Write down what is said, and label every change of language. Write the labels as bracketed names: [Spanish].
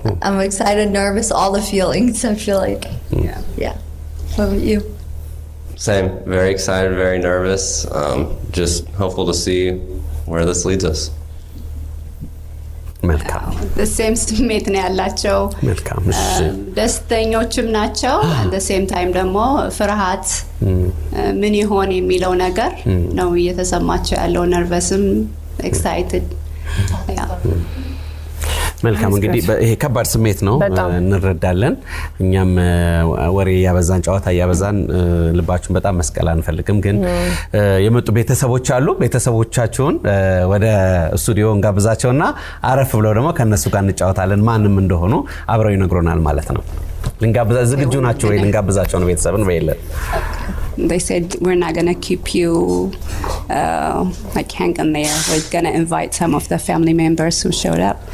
[English] I'm excited, nervous, all the feelings. I feel like. Yeah. What about you? Same. Very excited, very nervous. Just hopeful to see where this leads us. [Amharic] መልካም [English] the same [Amharic] ስሜት ነው ያላቸው መልካም እሺ ደስተኞችም ናቸው [English] at the same time [Amharic] ደግሞ ፍርሃት ምን ይሆን የሚለው ነገር ነው እየተሰማቸው ያለው ነርቨስም ኤክሳይትድ ያ መልካም እንግዲህ ይሄ ከባድ ስሜት ነው እንረዳለን እኛም ወሬ ያበዛን ጨዋታ ያበዛን ልባችሁን በጣም መስቀል አንፈልግም ግን የመጡ ቤተሰቦች አሉ ቤተሰቦቻቸውን ወደ ስቱዲዮ እንጋብዛቸውና አረፍ ብለው ደግሞ ከነሱ ጋር እንጫወታለን ማንንም እንደሆኑ አብረው ይነግሩናል ማለት ነው ልንጋብዛ ዝግጁ ናቸው ወይ ልንጋብዛቸው ነው ቤተሰብን በይለ [English] They said we're not going to keep you like hanging there. We're going to invite some of the family members who showed up.